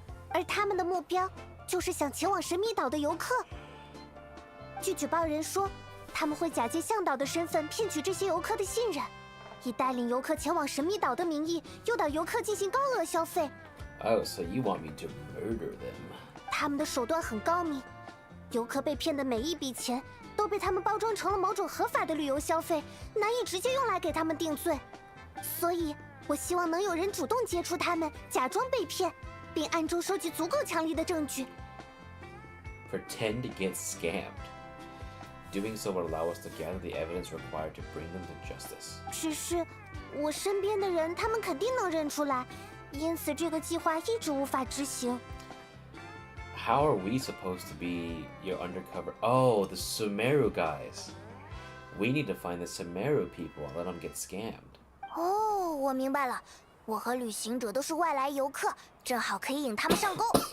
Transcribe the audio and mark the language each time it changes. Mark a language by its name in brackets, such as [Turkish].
[Chinese] 而他们的目标就是想前往神秘岛的游客。据举报人说，他们会假借向导的身份骗取这些游客的信任，以带领游客前往神秘岛的名义诱导游客进行高额消费。 [English] Oh, so you want me to murder them? [Chinese] 他们的手段很高明，游客被骗的每一笔钱都被他们包装成了某种合法的旅游消费，难以直接用来给他们定罪。所以，我希望能有人主动接触他们，假装被骗，并暗中收集足够强力的证据。 [English] Pretend to get scammed. Doing so will allow us to gather the evidence required to bring them to justice. [Chinese] 只是，我身边的人，他们肯定能认出来，因此这个计划一直无法执行。 [English] How are we supposed to be your undercover? Oh, the Sumeru guys. We need to find the Sumeru people and let them get scammed. [Chinese] 哦，我明白了，我和旅行者都是外来游客，正好可以引他们上钩。